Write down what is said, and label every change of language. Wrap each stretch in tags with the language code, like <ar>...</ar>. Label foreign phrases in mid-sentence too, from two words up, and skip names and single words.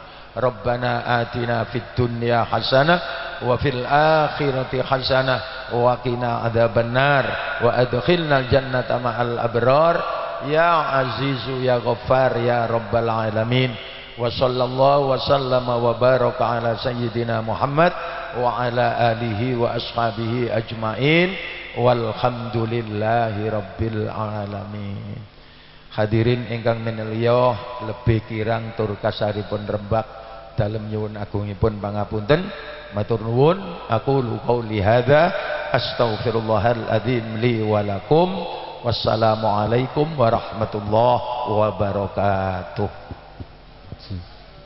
<ar>ربنا آتنا في الدنيا حسنة وفي الآخرة حسنة وقنا عذاب النار وأدخلنا الجنة مع الأبرار يا عزيز يا غفار يا رب العالمين. وصلى الله وسلم وبارك على سيدنا محمد وعلى آله وأصحابه أجمعين والحمد لله رب العالمين.</ar> <jv>Hadirin ingkang minulya lebih kirang tur kasaripun rembak dalem nyuwun agungipun pangapunten, matur nuwun.</jv> <ar>أقول قولي هذا أستغفر الله العظيم لي ولكم. والسلام عليكم ورحمة الله وبركاته.</ar>